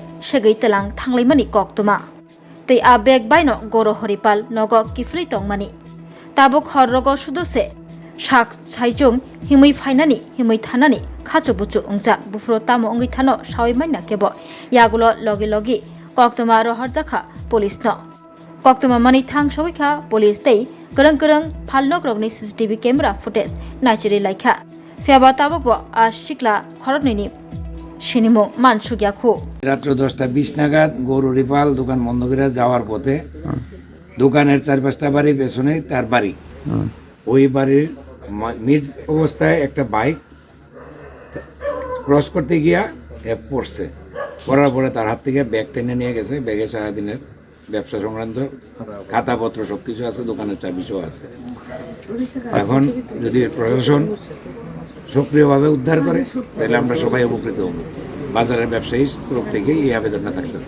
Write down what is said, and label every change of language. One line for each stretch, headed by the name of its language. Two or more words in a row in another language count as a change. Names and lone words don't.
Kok Borok: Shegai Telang Thanglaimani Koktuma Tei a bag baino Goro Horipal Nogo Kifli Tongmani Tabuk Horrogo Sudose Shak Chaijung Himui Fainani Himui Thanani Khachubuchu Ungjak Bufro Tamo Ungi Thano Shawimaina Kebo Yagulo Logi Koktuma Roharjakha Police no Koktuma mani thang shogika police tei kereng phalnok rokni
English: CCTV camera footage
Kok Borok: nachiri laika fiaba tabokbo a Sikla Khorokni sinimu mansugya khu
Bangla: রাত্র 10:20 নাগাদ গরু রিপাল দোকান বন্ধ করে যাওয়ার পথে দোকানের 4-5টা বাড়ি পেছনে তার বাড়ি ওই বাড়ির মিড অবস্থায় একটা বাইক ক্রস করতে গিয়া পড়ছে পড়ার পরে তার হাত থেকে ব্যাগ টেনে নিয়ে গেছে ব্যাগে সারাদিনের ব্যবসা সংক্রান্ত খাতাপত্র সবকিছু আছে দোকানের চাবিও আছে এখন যদি প্রশাসন সক্রিয়ভাবে উদ্ধার করে তাহলে আমরা সবাই উপকৃত হব বাজারের ব্যবসায়ী তরফ থেকে এই আবেদনটা থাকতেছে